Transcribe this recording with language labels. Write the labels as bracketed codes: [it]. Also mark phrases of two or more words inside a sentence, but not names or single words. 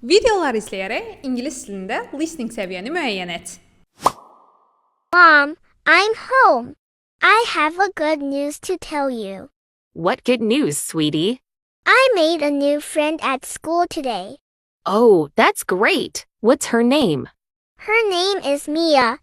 [az] Videolar izləyərək ingilis dilində listening səviyyəni müəyyən et. [en] Mom, I'm home. I have a good news to tell you. What good news, sweetie? I made a new friend at school today. Oh, that's great. What's her name? Her name is Mia.